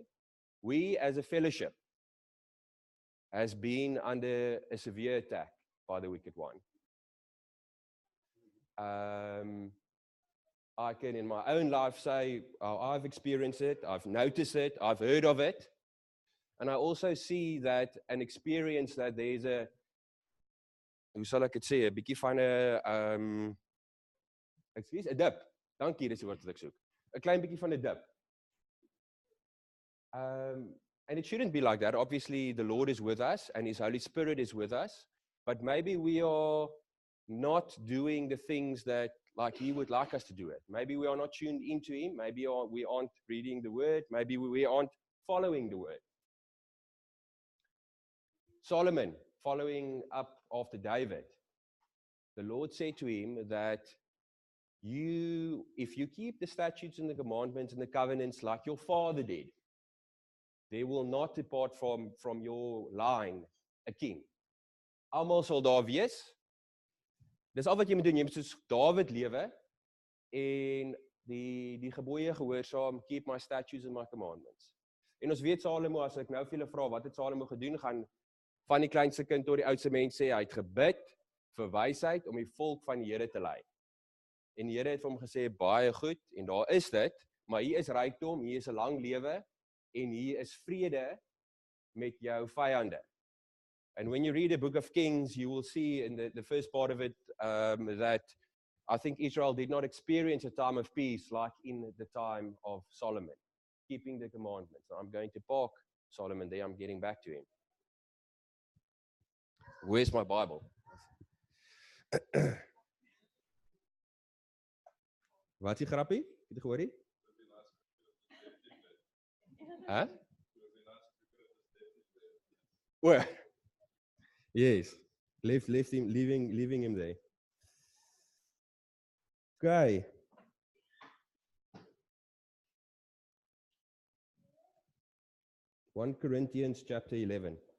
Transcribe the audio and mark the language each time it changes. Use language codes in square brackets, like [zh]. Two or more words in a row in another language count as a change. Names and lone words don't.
[en] We as a fellowship has been under a severe attack by the wicked one. I can in my own life say, oh, I've experienced it, I've noticed it, I've heard of it. And I also see that and experience that there's a, [af] hoe sal ek dit sê, 'n bietjie van 'n excuse, 'n dip. Dankie, dis die woord wat ek soek. 'n Klein bietjie van 'n dip. [en] And it shouldn't be like that. Obviously, the Lord is with us and His Holy Spirit is with us. But maybe we are not doing the things that like He would like us to do it. Maybe we are not tuned into Him. Maybe we aren't reading the Word. Maybe we aren't following the Word. Solomon, following up after David, the Lord said to him that if you keep the statutes and the commandments and the covenants like your father did, there will not depart from your line a king. [af] Almal sal daar wees. Dis al wat jy moet doen, jy moet soos David lewe en die gebooie gehoorsaam, [en] keep my statutes and my commandments. [af] En ons weet Salomo, as ek nou vir julle vra, wat het Salomo gedoen, gaan van die kleinste kind tot die oudste mens sê, hy het gebid vir wysheid om die volk van die Here te lei. En die Here het vir hom gesê, baie goed, en daar is dit, maar hier is rykdom, hier is 'n lang lewe, en hier is vrede met jou vyande. [en] And when you read the book of Kings, you will see in the first part of it that I think Israel did not experience a time of peace like in the time of Solomon, keeping the commandments. So I'm going to park Solomon there, I'm getting back to him. Where's my Bible? [af] Wat is die grappie? Het jy gehoor nie? Huh? [en] Well, yes, leaving him there. Okay. One Corinthians chapter 11.